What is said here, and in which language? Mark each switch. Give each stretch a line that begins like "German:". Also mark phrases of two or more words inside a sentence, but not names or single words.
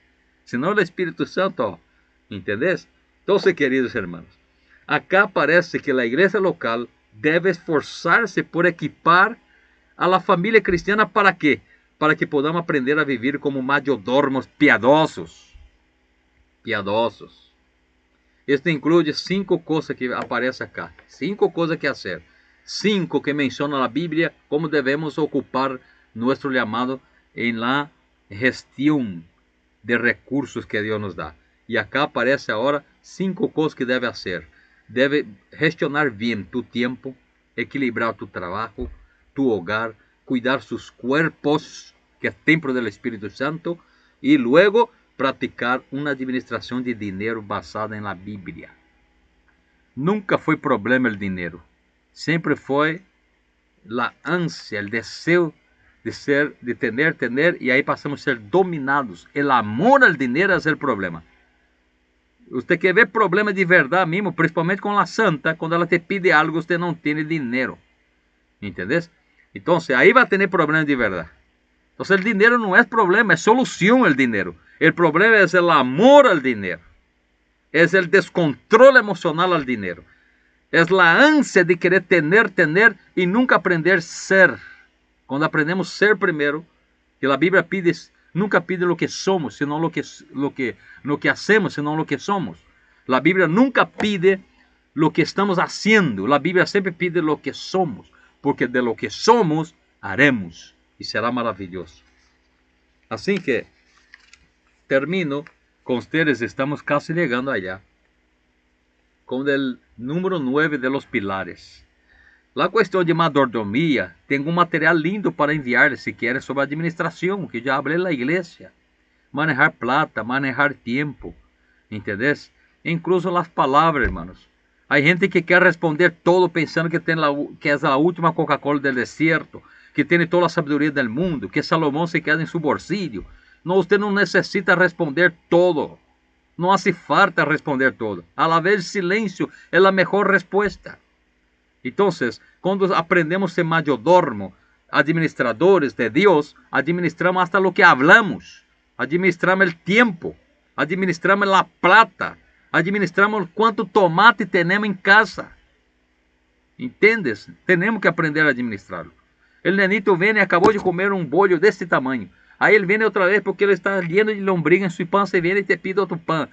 Spanish: Si no, el Espíritu Santo, ¿entendés? Entonces, queridos hermanos, acá parece que la iglesia local debe esforzarse por equipar a la familia cristiana. ¿Para qué? Para que podamos aprender a vivir como mayordomos piadosos. Piadosos. Esto incluye 5 cosas que aparecem acá.
Portuguese: 5 coisas que hacer. 5 que menciona a Bíblia como devemos ocupar nosso llamado em la gestão de recursos que Deus nos dá. E acá aparece agora 5 coisas que deve hacer. Deve gestionar bem tu tempo, equilibrar tu trabalho,
Spanish: tu hogar, cuidar sus cuerpos,
Portuguese: que é templo do Espírito Santo, e luego praticar uma administração de dinheiro basada em la Bíblia. Nunca foi problema o dinheiro. Sempre foi a ânsia, o desejo de ter, e aí passamos a ser dominados. O amor ao dinheiro é o problema. Você quer ver problema de verdade mesmo, principalmente com a santa, quando ela te pide algo, você não tem dinheiro. Entendeu? Então, aí vai ter problema de verdade. Então, o dinheiro não é problema, é solução o dinheiro. O problema é o amor ao dinheiro. É o descontrole emocional ao dinheiro. É a ânsia de querer ter e nunca aprender a ser. Quando aprendemos a ser primeiro, que a Bíblia pide, nunca pide o que somos, senão o que hacemos, senão o que somos. A Bíblia nunca pide o que estamos haciendo. A Bíblia sempre pide o que somos, porque
Spanish: de lo que somos, haremos,
Portuguese: e será maravilhoso. Assim que
Spanish: termino com ustedes, estamos casi llegando allá, con el número 9 de los pilares. La cuestión de mayordomía, tengo un material lindo para enviarles si quieren sobre administración, que ya hablé en la iglesia. Manejar plata, manejar tiempo, ¿entendés? Incluso las palabras, hermanos. Hay gente que quer responder todo pensando que es la última Coca-Cola del desierto, que tiene toda la sabiduría del mundo, que Salomón se queda en su bolsillo. No, usted
Portuguese: não necessita
Spanish: responder todo. Não hace falta responder todo. A la vez,
Portuguese: silêncio é a melhor resposta. Então, quando aprendemos a ser mayordomo, administradores de Deus,
Spanish: administramos hasta lo que hablamos.
Portuguese: Administramos o tempo. Administramos a plata. Administramos quanto tomate temos em casa. Entendes? Temos que aprender a administrá-lo. O nenito vem e acabou de comer um bolho desse tamanho. Aí ele vem outra vez porque ele está lleno de lombriga em sua pança e vem e te pide outro pão.